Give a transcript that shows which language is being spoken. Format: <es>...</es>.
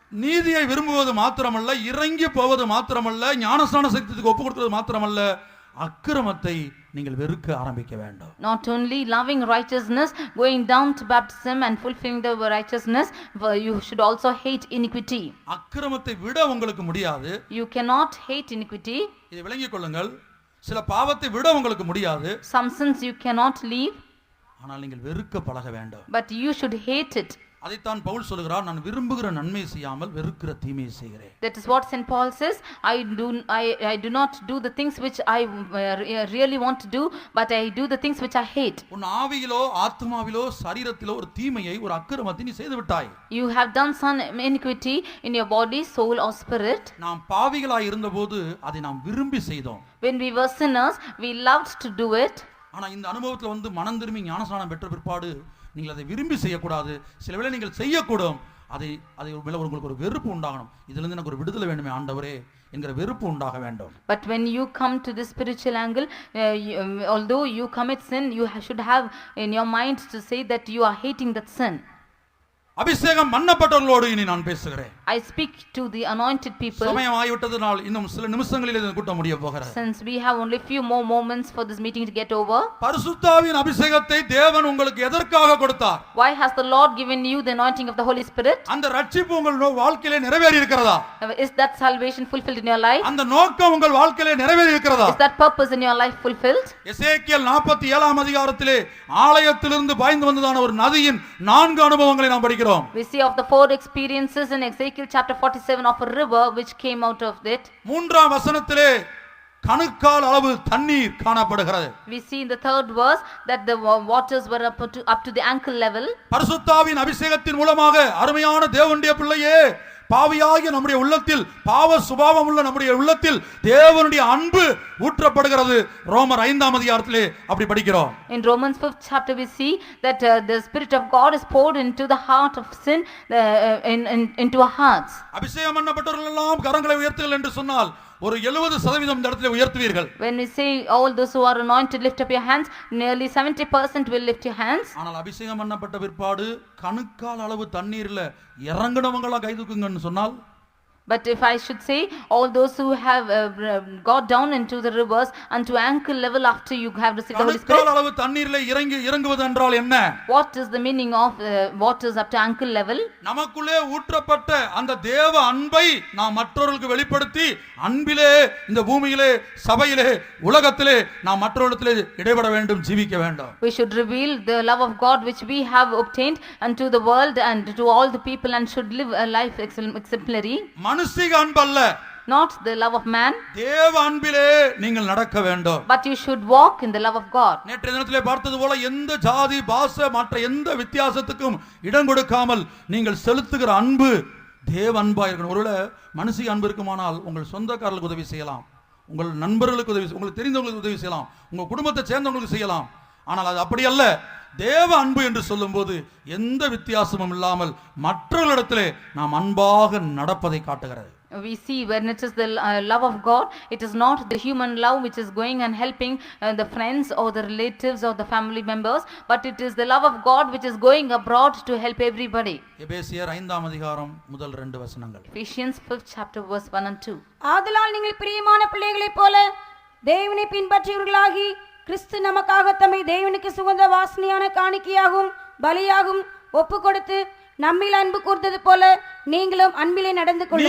<ta>நீதியை விரும்புவது மாத்திரமல்ல, இறங்கி போவது மாத்திரமல்ல, ஞானஸ்நான சத்தியத்துக்கு ஒப்பு கொடுக்கிறது மாத்திரமல்ல, அக்கிரமத்தை நீங்கள் வெறுக்க ஆரம்பிக்க வேண்டும்.</ta> <en>Not only loving righteousness, going down to baptism and fulfilling the righteousness, you should also hate iniquity.</en> <ta>அக்கிரமத்தை விட உங்களுக்கு முடியாது.</ta> <en>You cannot hate iniquity.</en> <ta>இதை விளங்கிக் கொள்ளுங்கள். சில பாவத்தை விட உங்களுக்கு முடியாது.</ta> <en>Some sins you cannot leave.</en> <ta>ஆனால் நீங்கள் வெறுக்க பழக வேண்டும்.</ta> <en>But you should hate it.</en> <ta>அதைத்தான் பவுல் சொல்கிறார், நான் விரும்புகிற நன்மை செய்யாமல் வெறுக்கிற தீமையை செய்கிறேன்.</ta> <en>That is what St. Paul says, I do not do the things which I really want to do, but I do the things which I hate.</en> <ta>உன் ஆவியிலோ ஆத்மாவிலோ சரீரத்திலோ ஒரு தீமையை, ஒரு அக்கிரமத்தை நீ செய்து விட்டாய்.</ta> <en>You have done some iniquity in your body, soul or spirit.</en> <ta>நாம் பாவிகளாய் இருந்தபோது அதை நாம் விரும்பி செய்தோம்.</ta> <en>When we were sinners, we loved to do it.</en> <ta>ஆனா இந்த அனுபவத்தில் வந்து மனம் திரும்பி ஞானஸ்நானம் பெற்ற பிற்பாடு நீங்கள் அதை விரும்பி செய்யக்கூடாது. சில வேளை நீங்கள் செய்யக்கூடும். அதை மேல உங்களுக்கு ஒரு வெறுப்பு உண்டாகணும். இதிலிருந்து எனக்கு ஒரு விடுதலை வேண்டுமே ஆண்டவரே என்கிற வெறுப்பு உண்டாக வேண்டும்.</ta> <en>But when you come to this spiritual angle, although you commit sin, you should have in your mind to say that you are hating that sin.</en> <ta>அபிஷேகம் பண்ணப்பட்டவர்களோடு இனி நான் பேசுகிறேன்.</ta> <en>I speak to the anointed people.</en> <ta>சமயம் ஆகிவிட்டதனால் இன்னும் சில நிமிஷங்களில் இந்த கூட்டம் முடிய போகிறது.</ta> <en>Since we have only few more moments for this meeting to get over.</en> <ta>பரிசுத்தாவின் அபிஷேகத்தை தேவன் உங்களுக்கு எதற்காக கொடுத்தார்?</ta> <en>Why has the Lord given you the anointing of the Holy Spirit?</en> <ta>அந்த ரட்சிப்பு உங்கள் வாழ்க்கையிலே நிறைவேறி இருக்கிறதா?</ta> <en>Is that salvation fulfilled in your life?</en> <ta>அந்த நோக்கம் உங்கள் வாழ்க்கையிலே நிறைவேறி இருக்கிறதா?</ta> <en>Is that purpose in your life fulfilled?</en> <ta>எசேக்கியேல் 47ஆம் அதிகாரத்திலே ஆலயத்திலிருந்து பாய்ந்து வந்ததான ஒரு நதியின் 4 அனுபவங்களை நாம் படிக்கிறோம்.</ta> <en>We see of the 4 experiences in Ezekiel chapter 47 of a river which came out of it.</en> <ta>3ஆம் வசனத்திலே கணுக்கால் அளவு தண்ணீர் காணப்படுகிறது.</ta> <en>We see in the 3rd verse that the waters were up to the ankle level.</en> <ta>பரிசுத்தாவின் அபிஷேகத்தின் மூலமாக அருமையான தேவனுடைய பிள்ளையே, பாவியாகிய நம்முடைய உள்ளத்தில், பாவ சுபாவம் உள்ள நம்முடைய உள்ளத்தில் தேவனுடைய அன்பு ஊற்றப்படுகிறது. ரோமர் 5ஆம் அதிகாரத்திலே அப்படி படிக்கிறோம்.</ta> <en>In Romans 5th chapter we see that the spirit of God is poured into the heart of sin, into our hearts.</en> <ta>அபிஷேகம் பண்ணப்பட்டவர்கள் எல்லாம் கரங்களை உயர்த்துங்கள் என்று சொன்னால் ஒரு 70% இந்த இடத்திலே உயர்த்துவீர்கள்.</ta> <en>When we say all those who are anointed lift up your hands, nearly 70% will lift your hands.</en> <ta>ஆனால் அபிஷேகம் பண்ணப்பட்ட பிற்பாடு கணுக்கால் அளவு தண்ணீர்ல இறங்குனவங்களா கை தூக்குங்கன்னு சொன்னால்,</ta> <en>but if I should say all those who have got down into the rivers unto ankle level after you have received the Holy Spirit,</en> <ta>கணுக்கால் அளவு தண்ணீர்ல இறங்குவது என்றால் என்ன?</ta> <en>what is the meaning of waters up to ankle level?</en> <ta>நமக்குள்ளே ஊற்றப்பட்ட அந்த தேவ அன்பை நாம் மற்றவர்களுக்கு வெளிப்படுத்தி, அன்பிலே இந்த பூமியிலே, சபையிலே, உலகத்திலே நாம் மற்றவர்களிடத்திலே இடைபட வேண்டும், ஜீவிக்க வேண்டும்.</ta> <en>We should reveal the love of God which we have obtained unto the world and to all the people, and should live a life exemplary.</en> <ta>மனுஷிக அன்பல்ல,</ta> <en>not the love of man,</en> <ta>தேவ அன்பிலே நீங்கள் நடக்க வேண்டும்.</ta> <en>but you should walk in the love of God.</en> <ta>நேற்றைய தினத்திலே பார்த்தது போல எந்த ஜாதி, பாஷை, மற்ற எந்த வித்தியாசத்துக்கும் இடம் கொடுக்காமல் நீங்கள் செலுத்துகிற அன்பு தேவ அன்பா இருக்கணும். ஒருவேளை மனுஷிக அன்பு இருக்குமானால் உங்கள் சொந்தக்காரர்களுக்கு உதவி செய்யலாம், உங்கள் நண்பர்களுக்கு உதவி, உங்களுக்கு தெரிந்தவங்களுக்கு உதவி செய்யலாம், உங்க குடும்பத்தை சேர்ந்தவங்களுக்கு செய்யலாம். ஆனால் அது அப்படி அல்ல. தேவ அன்பு என்று சொல்லும்போது எந்த வித்தியாசமும் இல்லாமல் மற்றவர்களிடத்திலே நாம் அன்பாக நடப்பதை காட்டுகிறது.</ta> <en>We see when it is the love of God, it is not the human love which is going and helping the friends or the relatives or the family members, but it is the love of God which is going abroad to help everybody.</en> <ta>எபேசியர் 5ஆம் அதிகாரம் முதல் 2 வசனங்கள்.</ta> <en>Ephesians 5th chapter verse 1 and 2.</en> <ta>ஆதலால் நீங்கள் பிரியமான பிள்ளைகளைப் போல தேவனை பின்பற்றியவர்களாகி கிறிஸ்து நமக்காக தம்மை தேவனுக்கு சுகந்த வாசனையான காணிக்கையாகவும் பலியாகவும் ஒப்பு கொடுத்து நம்மில் அன்பு கூர்ந்தது போல நீங்களும் அன்பிலே நடந்து</ta>